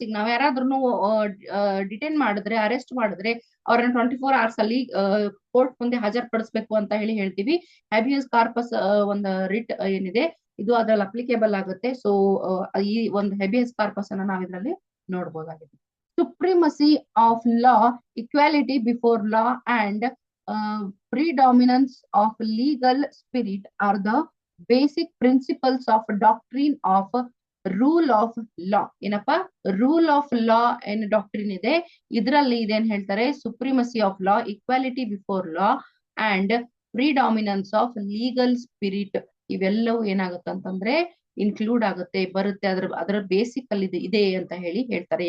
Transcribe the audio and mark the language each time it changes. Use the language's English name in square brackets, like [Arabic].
[Kannada] ಈಗ ನಾವ್ ಯಾರಾದ್ರೂ ಡಿಟೈನ್ ಮಾಡಿದ್ರೆ, ಅರೆಸ್ಟ್ ಮಾಡಿದ್ರೆ ಅವ್ರನ್ನ 24 hours ಅಲ್ಲಿ ಕೋರ್ಟ್ ಮುಂದೆ ಹಾಜರ್ಪಡಿಸ್ಬೇಕು ಅಂತ ಹೇಳ್ತೀವಿ. ಹೆಬಿಯಸ್ ಕಾರ್ಪಸ್ ಒಂದು ರಿಟ್ ಏನಿದೆ ಇದು ಅದ್ರಲ್ಲಿ ಅಪ್ಲಿಕೇಬಲ್ ಆಗುತ್ತೆ. ಸೊ ಈ ಒಂದು ಹೆಬಿಯಸ್ ಕಾರ್ಪಸ್ ಅನ್ನ ನಾವ್ ಇದ್ರಲ್ಲಿ ನೋಡ್ಬೋದಾಗಿದೆ. [English] Supremacy of law, equality before law and predominance of legal spirit are the basic principles of doctrine of rule of law. [Kannada] ಏನಪ್ಪ, ರೂಲ್ ಆಫ್ ಲಾ ಏನ್ ಡಾಕ್ಟ್ರಿನ್ ಇದೆ ಇದರಲ್ಲಿ ಇದೇನ್ ಹೇಳ್ತಾರೆ, ಸುಪ್ರೀಮಸಿ of law, equality before law and predominance of legal spirit ಇವೆಲ್ಲವೂ ಏನಾಗುತ್ತೆ ಅಂತಂದ್ರೆ include ಆಗುತ್ತೆ, ಬರುತ್ತೆ, ಅದರ ಬೇಸಿಕ್ ಅಲ್ಲಿ ಇದೆ ಅಂತ ಹೇಳ್ತಾರೆ.